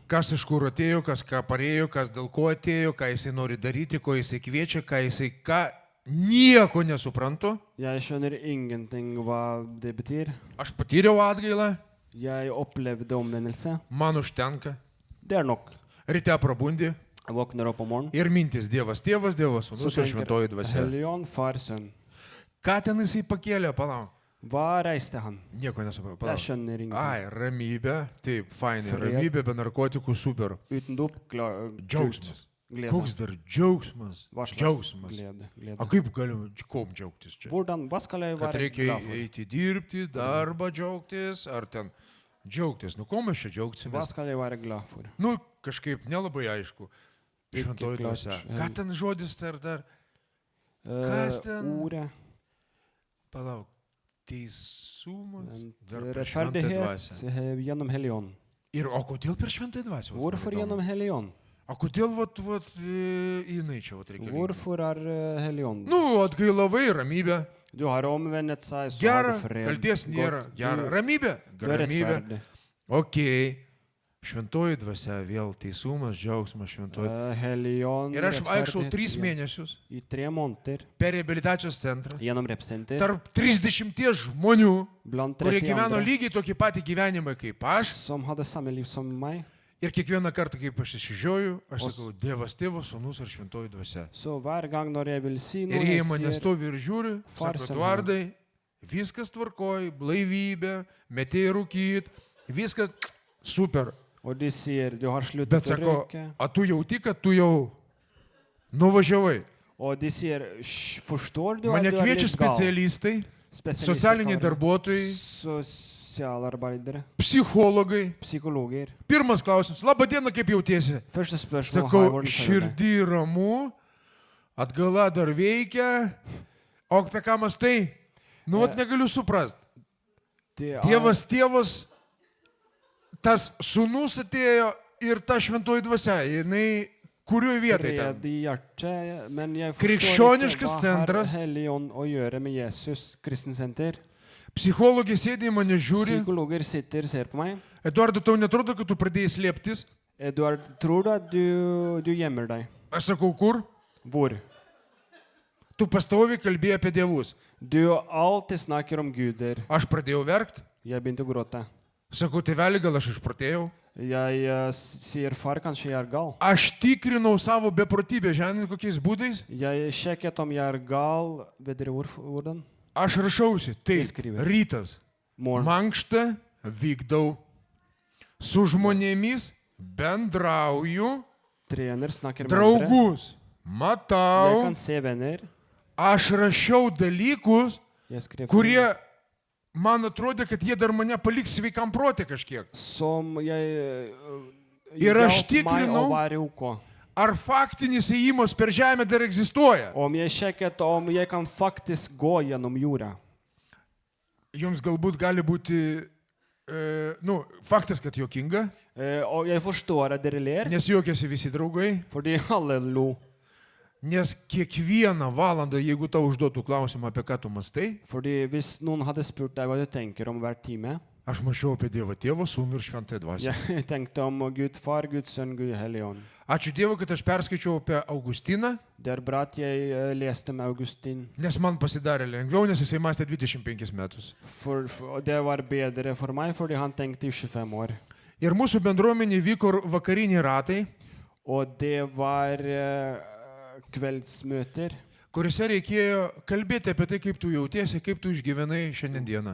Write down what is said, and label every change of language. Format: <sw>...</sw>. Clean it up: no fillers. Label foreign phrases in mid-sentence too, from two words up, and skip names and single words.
<lt>Kas iš kur atėjo, kas ką parėjo, kas dėl ko atėjo, ką jisai nori daryti, ko jisai kviečia, ką jisai ką, nieko nesuprantu.</lt> <no>Jeg skjønner ingenting hva det betyr.</no> <lt>Aš patyriau atgailą,</lt> <no>Jeg opplevde omvendelse.</no> <lt>man užtenka.</lt> <no>Det er nok.</no> <lt>Ryte prabundi</lt> <no>Jeg våkner opp om morgenen.</no> <lt>ir mintis Dievas tėvas, Dievas</lt> <no>Så</no> <lt>sūnus ir šventoji</lt> <no>tenker</no> <lt>dvasia.</lt> <no>hellig ånd, far, sønn.</no> <lt>Ką ten jisai pakėlė, palauk.</lt> <no>Hva reiste han?</no> <lt>Nieko nesuprantu.</lt> <no>Jeg</no> <lt>Palauk.</lt> <no>skjønner ingenting.</no> <lt>Ai, ramybė, taip, fainai,</lt> <no>Fred.</no> <lt>ramybė be narkotikų, super.</lt> <no>Uten dop,</no> <lt>Džiaugsmas.</lt> <no>glede.</no> <lt>Koks dar džiaugsmas?</lt> <no>Hva slags</no> <lt>Džiaugsmas.</lt> <no>glede?</no> <lt>O kaip galim, kom džiaugtis čia?</lt> <no>Hva skal jeg</no> <lt>Kad</lt> <no>være</no> <lt>reikia</lt> <no>glad for?</no> <lt>eiti dirbti, darbą džiaugtis, ar ten džiaugtis. Nu, ko mes čia</lt> <no>Hva</no> <lt>džiaugsimės?</lt> <no>skal jeg være glad for?</no> <lt>Nu, kažkaip nelabai aišku.</lt> <no>Ikke</no> <lt>Šventoji</lt> <no>klart.</no> <lt>dvasia. Ką ten žodis dar? Kas ten?</lt> <no>Ordet.</no> <lt>Palauk. Teisumas.</lt> <no>En</no> <lt>Dar per šventąją</lt> <no>Rettferdighet</no> <lt>dvasią.</lt> <no>gjennom hellig ånd.</no> <lt>Ir o kodėl per šventąją dvasią? Vat man</lt> <no>Hvorfor</no> <lt>įdomu.</lt> <no>gjennom hellig ånd?</no> <lt>O kodėl jinai čia reikia?</lt> <no>Hvorfor er hellig ånd?</no> <lt>Nu, atgailavai, ramybė.</lt> <no>Du har omvendet seg, så har</no> <lt>Gera,</lt> <no>du fred.</no> <lt>kalties nėra.</lt> <no>Godt.</no> <lt>Gera, ramybė.</lt> <no>Du er</no> <lt>Ramybė.</lt> <no>rettferdig.</no> <lt>Ok. Šventoji dvasia, vėl teisumas, džiaugsmas, šventoji.</lt> <no>Hellig ånd,</no> <lt>Ir aš vaikščiau rettferdighet, 3</lt> <no>ja.</no> <lt>mėnesius</lt> <no>I 3 måneder</no> <lt>per rehabilitacijos centrą.</lt> <no>gjennom repsenter.</no> <lt>Tarp 30 žmonių,</lt> <no>Blant</no> <lt>kurie</lt> <no>30</no> <lt>gyveno</lt> <no>andre</no> <lt>lygiai tokį patį gyvenimą kaip aš.</lt> <no>som hadde samme liv som meg.</no> <lt>Ir kiekvieną kartą, kaip aš išsižioju, aš O- sakau, Dievas tėvas, sūnus ir šventoji dvasia.</lt> <no>Så hver gang når jeg vil si noe,</no> <lt>Ir jie</lt> <no>jeg</no> <lt>mane</lt> <no>sier</no> <lt>stovi ir žiūri,</lt> <no>Far</no> <lt>sako,</lt> <no>Son,</no> <lt>Eduardai, viskas tvarkoj, blaivybė, metėjai rūkyt, viskas super.</lt> <no>Og de sier du har</no> <lt>Bet</lt> <no>sluttet å</no> <lt>sako,</lt> <no>røyke.</no> <lt>a tu jauti, kad tu jau nuvažiavai.</lt> <no>Og de sier forstår du</no> <lt>Mane</lt> <no>at du er</no> <lt>kviečia</lt> <no>litt gal?</no> <lt>specialistai,</lt> <no>Spesialister</no> <lt>socialiniai</lt> <no>kaller det.</no> <lt>darbuotojai,</lt> <no>Sosialarbeidere.</no> <lt>psichologai.</lt> <no>Psykologer.</no> <lt>Pirmas klausimas, laba diena, kaip jautiesi?</lt> <no>Første spørsmål</no> <lt>Sakau,</lt> <no>hvordan føler du deg?</no> <lt>širdį ramu, atgala dar veikia, o apie ką mastai? Nu, vat negaliu suprasti.</lt> <no>Det er-</no> <lt>Tėvas, tėvas, tas sūnus atėjo ir ta šventoji dvasia, jinai kurioje vietoje ten?</lt> <no>Fred i hjertet, men jeg</no> <lt>Krikščioniškas</lt> <no>forstår ikke</no> <lt>centras.</lt> <no>hva har Hellig ånd å gjøre med Jesus kristensenter.</no> <lt>Psichologė sėdi į mane žiūri,</lt> <no>Psykologer sitter, ser på meg.</no> <lt>Eduardo, tau netrodo, kad tu pradėjai slėptis?</lt> <no>Eduard, tror du at du gjemmer deg?</no> <lt>Aš sakau, kur?</lt> <no>Hvor?</no> <lt>Tu pastoviai kalbėjai apie dievus.</lt> <no>Du alltid snakker om guder.</no> <lt>Aš pradėjau verkti.</lt> <no>Jeg begynte å gråte.</no> <lt>Sakau, tėveli, gal aš išprotėjau?</lt> <no>Jeg sier, far, kanskje jeg er gal.</no> <lt>Aš tikrinau savo beprotybę, žinai, kokiais būdais.</lt> <no>Jeg sjekket om jeg er gal. Vet dere hvordan?</no> <lt>Aš rašausi, taip, Įskriviau. rytas.</lt> <no>Morgen.</no> <lt>Mankštą vykdau. Su žmonėmis bendrauju.</lt> <no>Trener snakker med andre.</no> <lt>Draugus</lt> <no>Jeg</no> <lt>matau.</lt> <no>kan se venner.</no> <lt>Aš rašiau dalykus,</lt> <no>Jeg skrev</no> <lt>kurie man atrodė, kad jie dar mane paliks sveikam protė kažkiek.</lt> <no>som jeg</no> <lt>Ir aš</lt> <no>hjalp meg å</no> <lt>tikrinau,</lt> <no>være OK.</no> <lt>ar faktinis ėjimas per žemę dar egzistuoja.</lt> <no>Om jeg sjekket om jeg kan faktisk gå gjennom jorda.</no> <lt>Jums galbūt gali būti, nu, faktas, kad juokinga,</lt> <no>Og jeg forstår at dere ler,</no> <lt>nes juokiasi visi draugai,</lt> <no>fordi alle lo.</no> <lt>nes kiekvieną valandą, jeigu tau užduotų klausimą, apie ką tu mastai,</lt> <no>Fordi hvis noen hadde spurt deg hva du tenker om hver time,</no> <lt>aš mačiau apie Dievą Tėvą, Sūnų ir Šventąją Dvasią.</lt> <no>jeg tenkte om Gud far, Gud sønn, Gud hellig ånd.</no> <lt>Ačiū Dievui, kad aš perskaičiau apie Augustiną,</lt> <no>Det er bra at jeg leste med Augustin.</no> <lt>nes man pasidarė lengviau, nes jisai mąstė 25 metus.</lt> <no>For det var bedre for meg, fordi han tenkte i 25 år.</no> <lt>Ir mūsų bendruomenė vyko vakariniai ratai,</lt> <no>Og det var kveldsmøter.</no> <lt>kuriuose reikėjo kalbėti apie tai, kaip tu jautiesi, kaip tu išgyvenai šiandieną.</lt>